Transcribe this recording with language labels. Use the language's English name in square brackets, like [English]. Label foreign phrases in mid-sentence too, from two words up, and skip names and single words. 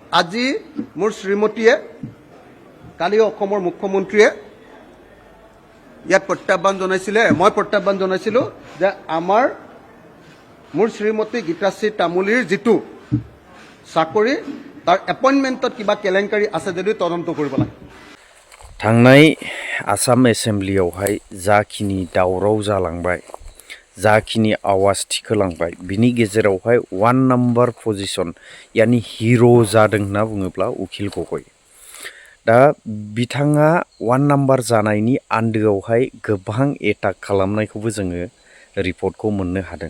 [Assamese] আজি মোৰ শ্ৰীমতীয়ে কালি অসমৰ মুখ্যমন্ত্ৰীয়ে ইয়াত প্ৰত্যাহ্বান জনাইছিলে, মই প্ৰত্যাহ্বান জনাইছিলোঁ যে মোৰ শ্ৰীমতী গীতাশ্ৰী তামুলীৰ যিটো চাকৰি তাৰ এপইণ্টমেণ্টত কিবা কেলেংকাৰী আছে যদিও তদন্ত কৰিব লাগে। [Bodo] थांनाय आसाम एसेम्ब्लियावहाय जाखिनि दावराव जालांबाय, जाखिनि आवाज थिखोलांबाय, बिनि गेजेरावहाय 1 [English] number position [Bodo] यानी हिरो जादों होनना बुङोब्ला उखिल गगৈ। दा बिथाङा 1 नम्बर जानायनि आन्दोआवहाय गोबां एटाक खालामनायखौबो जोङो रिपर्टखौ मोननो हादों।